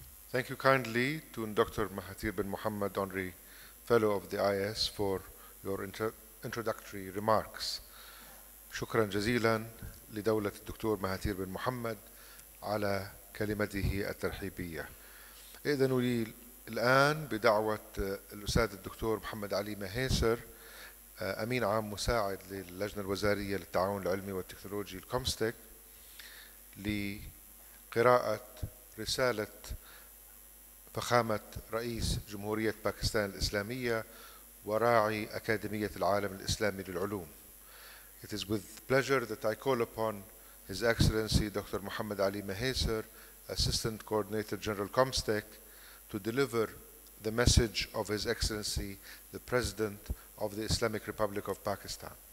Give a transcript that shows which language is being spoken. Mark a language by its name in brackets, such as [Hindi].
[English] Thank you kindly to Dr. Mahathir bin Mohammed, Honorary Fellow of the IAS, for your introductory remarks. [Arabic] شكرا جزيلا لدولة الدكتور مهاتير بن محمد على كلمته الترحيبية. إذن لي الآن بدعوة الأستاذ الدكتور محمد علي مهيسر، أمين عام مساعد للجنة الوزارية للتعاون العلمي والتكنولوجي الكومستك، لقراءة رسالة فخامة رئيس جمهورية باكستان الإسلامية وراعي أكاديمية العالم الإسلامي للعلوم. [English] It is with pleasure that I call upon His Excellency Dr. Muhammad Ali Maheser, Assistant Coordinator General Comstec, to deliver the message of His Excellency the President of the Islamic Republic of Pakistan.